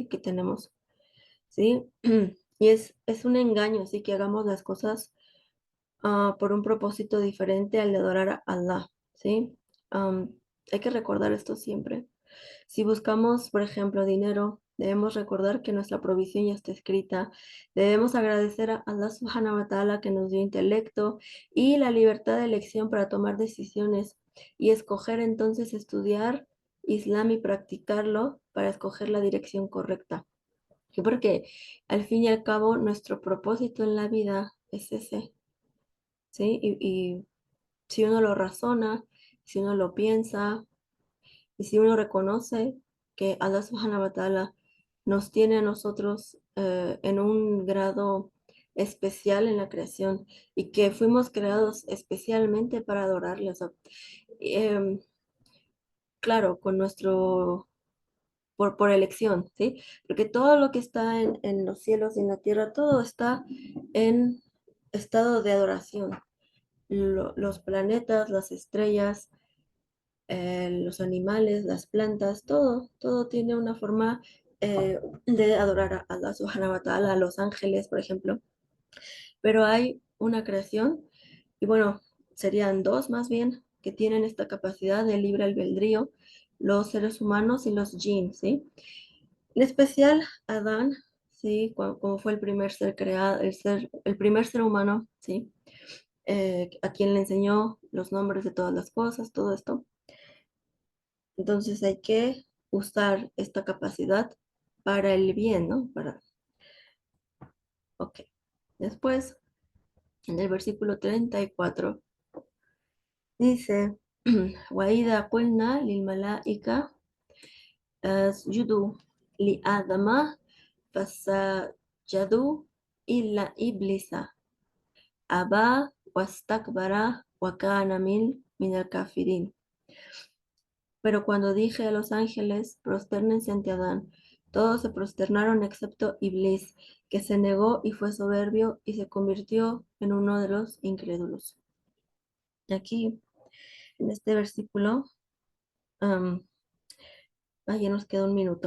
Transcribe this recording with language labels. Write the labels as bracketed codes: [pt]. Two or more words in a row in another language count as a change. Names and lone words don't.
[es] Que tenemos, ¿sí? Y es un engaño, ¿sí? Que hagamos las cosas por un propósito diferente al de adorar a Allah, ¿sí? Am, Hay que recordar esto siempre. Si buscamos, por ejemplo, dinero, debemos recordar que nuestra provisión ya está escrita. Debemos agradecer a Allah [ar] سبحانه وتعالى [es] que nos dio intelecto y la libertad de elección para tomar decisiones y escoger entonces estudiar Islam y practicarlo para escoger la dirección correcta. Y porque al fin y al cabo nuestro propósito en la vida es ese, ¿sí? Y si uno lo razona, si uno lo piensa, y si uno reconoce que Allah [ar] سبحانه وتعالى [es] nos tiene a nosotros en un grado especial en la creación y que fuimos creados especialmente para adorarle, o sea, em, claro, con por elección, ¿sí? Porque todo lo que está en los cielos y en la tierra, todo está en estado de adoración. Los planetas, las estrellas, los animales, las plantas, todo tiene una forma de adorar a Allah [ar] سبحانه وتعالى, [es] a los ángeles, por ejemplo. Pero hay una creación, y bueno, serían dos más bien, que tienen esta capacidad de libre albedrío, los seres humanos y los jinn, ¿sí? En especial Adán, ¿sí? Como fue el primer ser creado, el primer ser humano, ¿sí? A quien le enseñó los nombres de todas las cosas, todo esto. Entonces hay que usar esta capacidad para el bien, ¿no? Ok. Después, en el versículo 34, dice, [ar] وَإِذَا قُلْنَا لِلْمَلَائِكَةِ اسْجُدُوا لِآدَمَ فَسَجَدُوا إِلَّا إِبْلِيسَ أَبَى وَاسْتَكْبَرَ وَكَانَ مِنَ الْكَافِرِينَ. [es] Pero cuando dije a los ángeles, prostérnense ante Adán, todos se prosternaron excepto Iblis, que se negó y fue soberbio y se convirtió en uno de los incrédulos. Y aquí, en este versículo, am, ya nos queda un minuto.